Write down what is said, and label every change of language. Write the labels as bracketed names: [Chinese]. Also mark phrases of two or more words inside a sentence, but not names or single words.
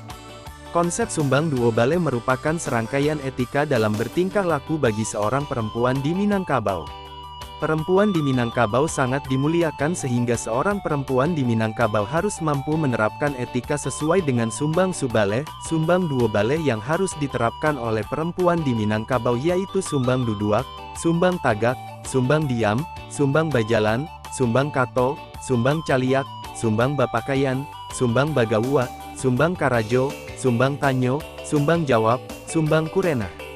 [Indonesian] Konsep sumbang duo bale merupakan serangkaian etika dalam bertingkah laku bagi seorang perempuan di Minangkabau. Perempuan di Minangkabau sangat dimuliakan sehingga seorang perempuan di Minangkabau harus mampu menerapkan etika sesuai dengan sumbang subale, sumbang duo bale yang harus diterapkan oleh perempuan di Minangkabau yaitu sumbang duduak, sumbang tagak, sumbang diam, sumbang bajalan, sumbang kato, sumbang caliak, sumbang bapakaian, sumbang bagawa, sumbang karajo, sumbang tanyo, sumbang jawab, sumbang kurena.